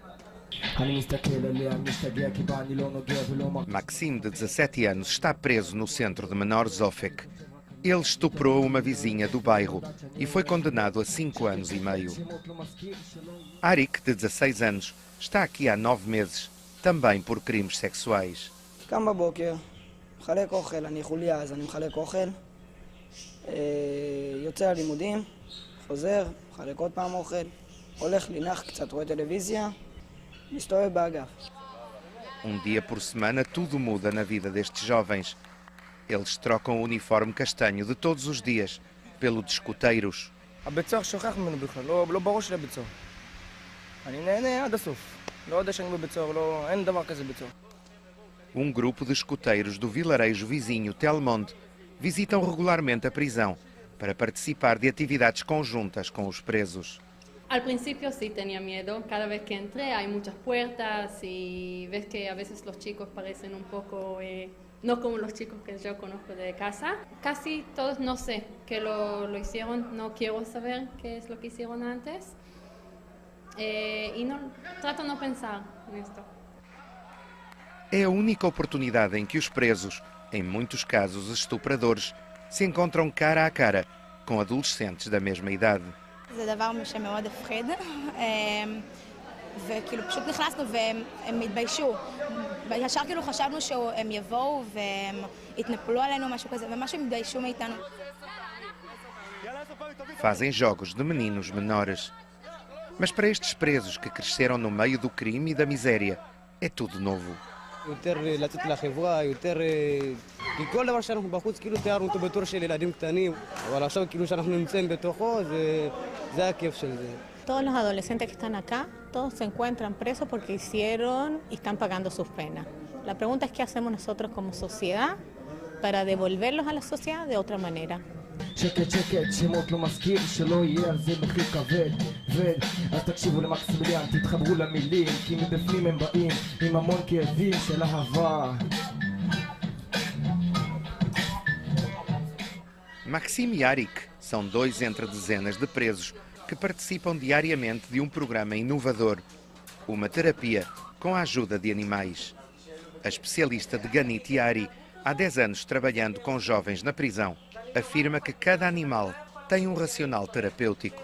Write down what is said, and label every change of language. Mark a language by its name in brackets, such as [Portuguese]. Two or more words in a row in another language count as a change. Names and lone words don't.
[Portuguese] Maxime, de 17 anos, está preso no centro de menores Ofek. Ele estuprou uma vizinha do bairro e foi condenado a 5 anos e meio. Arik, de 16 anos, está aqui há 9 meses, também por crimes sexuais. [Hebrew] קם בבוקר, מחלק אוכל, אני חוליה אז אני מחלק אוכל, יוצא ללימודים, חוזר, מחלק עוד פעם אוכל, הולך לנח קצת, רואה טלוויזיה, מסתובב באגף. [Portuguese] Um dia por semana tudo muda na vida destes jovens. Eles trocam o uniforme castanho de todos os dias pelo de escoteiros. [Hebrew] הבית סוהר שוכח ממנו בכלל, לא בראש של הבית סוהר. אני נהנה עד הסוף. לא יודע שאני בבית סוהר, אין דבר כזה בית סוהר. [Portuguese] Grupo de escoteiros do vilarejo vizinho Telmonde visitam regularmente a prisão para participar de atividades conjuntas com os presos. [Spanish] Al principio sí tenía miedo, cada vez que entré hay muchas puertas y ves que a veces los chicos parecen un poco, no como los chicos que yo conozco de casa. Casi todos no sé que lo hicieron, no quiero saber qué es lo que hicieron antes y trato de no pensar en esto. [Portuguese] É a única oportunidade em que os presos, em muitos casos estupradores, se encontram cara a cara com adolescentes da mesma idade. [Hebrew] זה דבר שמאוד הפחיד, וכאילו פשוט נכנסנו והם התביישו. ישר כאילו חשבנו שהם יבואו והם יתנפלו עלינו, משהו כזה, ומשהו הם התביישו מאיתנו. [Portuguese] Fazem jogos de meninos menores. Mas para estes presos que cresceram no meio do crime e da miséria, é tudo novo. [Hebrew] יותר לצאת לחברה, יותר... כי כל דבר שאנחנו בחוץ, כאילו תיארנו אותו בתור של ילדים קטנים, אבל עכשיו כאילו שאנחנו נמצאים בתוכו, זה הכיף של זה. [Spanish] Todos los adolescentes que están acá, todos se encuentran presos porque hicieron y están pagando sus penas. La pregunta es qué hacemos nosotros como sociedad para devolverlos a la sociedad de otra manera. [Hebrew] שקט שקט, שמות לא מזכיר, שלא יהיה על זה מחיר כבד, אז תקשיבו למקסימיליאן, תתחברו למילים, כי מבפנים הם באים עם המון כאבים של אהבה. [Portuguese] Maxime e Arik são dois entre dezenas de presos que participam diariamente de um programa inovador, uma terapia com a ajuda de animais. A especialista de Ganit Yari, há 10 anos trabalhando com jovens na prisão, afirma que cada animal tem um racional terapêutico.